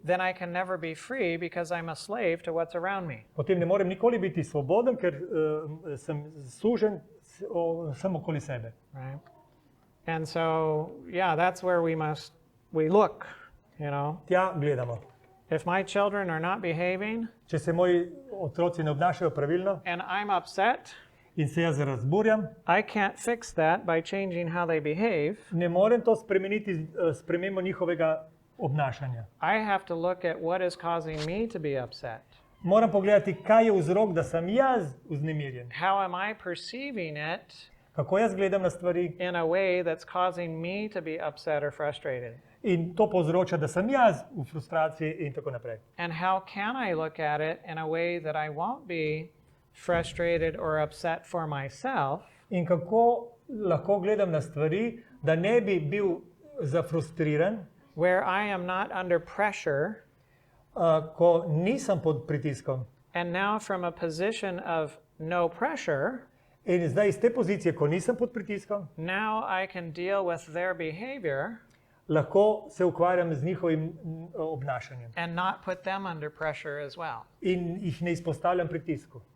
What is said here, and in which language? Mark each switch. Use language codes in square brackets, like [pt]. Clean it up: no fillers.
[en] then I can never be free because I'm a slave to what's around me. [sl] potem ne morem nikoli biti svoboden, ker sem sužen sem okoli sebe. [en] Right? And so, yeah, that's where we look, you know. [sl] Tja gledamo. [en] If my children are not behaving [sl] Če se moji otroci ne obnašajo pravilno [en] and I'm upset, [sl] in se jaz razburjam, [en] I can't fix that by changing how they behave. [sl] ne morem to spremeniti s spremembo njihovega obnašanja. [en] I have to look at what is causing me to be upset. [sl] Moram pogledati, kaj je vzrok, da sem jaz vznemirjen. [en] How am I perceiving it [sl] kako jaz gledam na stvari, [en] in a way that's causing me to be upset or frustrated? [sl] in to povzroča, da sem jaz v frustraciji in tako naprej. [en] And how can I look at it in a way that I won't be frustrated or upset for myself, [sl] In kako lahko gledam na stvari, da ne bi bil zafrustriran, [en] where I am not under pressure, [sl] ko nisem pod pritiskom. [en] and now from a position of no pressure, [sl] In zdaj iz te pozicije, ko nisem pod pritiskom, [en] now I can deal with their behavior [sl] lahko se ukvarjam z njihovim obnašanjem [en] and not put them under pressure as well. [sl] in jih ne izpostavljam pritisku.